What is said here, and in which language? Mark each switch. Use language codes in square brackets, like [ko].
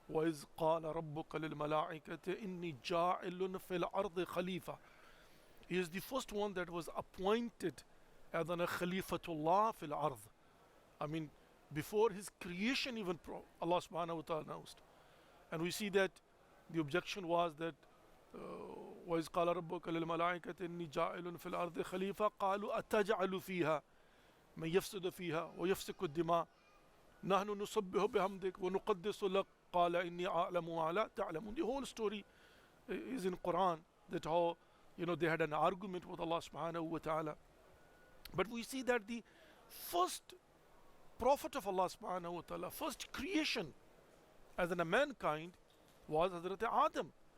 [ar] وَإِذْ قَالَ رَبُّكَ لِلْمَلَائِكَةِ إِنِّي جَاعِلٌ فِي الْأَرْضِ خَلِيفَةً. [en] He is the first one that was appointed as an Khalifatullah fil ard. I mean, before his creation even Allah subhanahu wa ta'ala announced. And we see that the objection was that [ar] وَإِذْ قَالَ رَبُّكَ لِلْمَلَائِكَةِ إِنِّي جَاعِلٌ فِي الْأَرْضِ خَلِيفَةً قَالُوا أَتَجْعَلُ فِيهَا مَنْ يَفْسِدُ فِيهَا وَيَفْسِكُ الدِّمَاءَ نَحْنُ نُسَبِّحُ بِحَمْدِكَ وَنُقَدِّسُ لَكَ قَالَ إِنِّي أَعْلَمُ مَا لَا تَعْلَمُونَ. [en] The whole story is in Quran, that how they had an argument with Allah subhanahu wa ta'ala. But we see that the first prophet of Allah subhanahu wa ta'ala, first creation as in a mankind, was Hazrat Adam.